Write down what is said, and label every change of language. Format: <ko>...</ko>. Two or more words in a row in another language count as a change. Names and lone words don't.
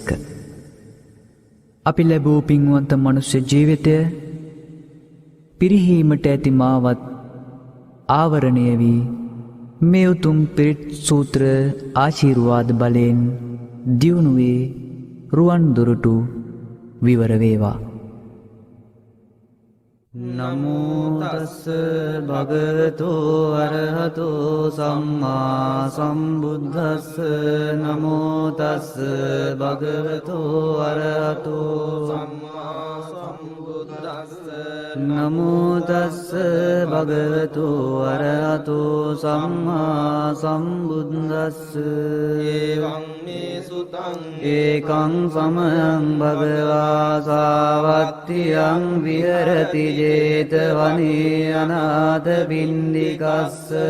<si>අපි ලැබූ පින්වන්ත මනුෂ්‍ය ජීවිතය පිරිහීමට ඇති මාවත් ආවරණය වී මේ උතුම් පිරිත් සූත්‍ර ආශිර්වාද බලයෙන් දියුණුවේ රුවන් දුරටු විවර වේවා.</si> <pi>නමෝ තස්ස භගවතෝ අරහතෝ සම්මා සම්බුද්දස්ස නමෝ තස්ස භගවතෝ අරහතෝ සම්මා සම්බුද්දස්ස නමෝ තස්ස භගවතෝ අරහතෝ සම්මා සම්බුද්දස්ස එවං මේ සුතං ඒකං සමයං භගවා සාවත්තියං විහෙරති ජේතවනේ අනාථ පින්ඩිකස්ස</pi>